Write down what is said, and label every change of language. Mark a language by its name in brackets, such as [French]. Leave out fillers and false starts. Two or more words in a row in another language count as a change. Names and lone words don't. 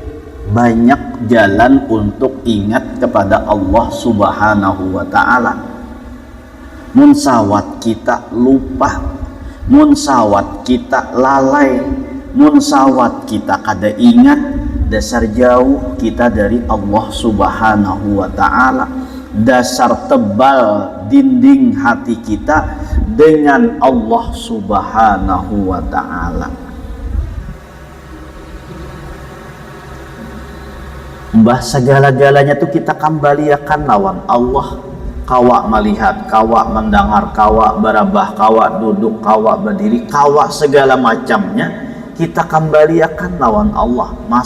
[Indonesian] Banyak jalan untuk ingat kepada Allah [Arabic] سبحانه وتعالى. [Banjar] Mun sawat kita lupa, mun sawat kita lalai, mun sawat kita kada ingat, dasar jauh kita dari Allah [Arabic] سبحانه وتعالى. [Banjar] Dasar tebal dinding hati kita dengan Allah [Arabic] سبحانه وتعالى. [Banjar] Mbah segala-galanya tuh kita kembalikan lawan Allah. Kawa melihat, kawa mendengar, kawa berabah, kawa duduk, kawa berdiri, kawa segala macamnya kita kembalikan lawan Allah.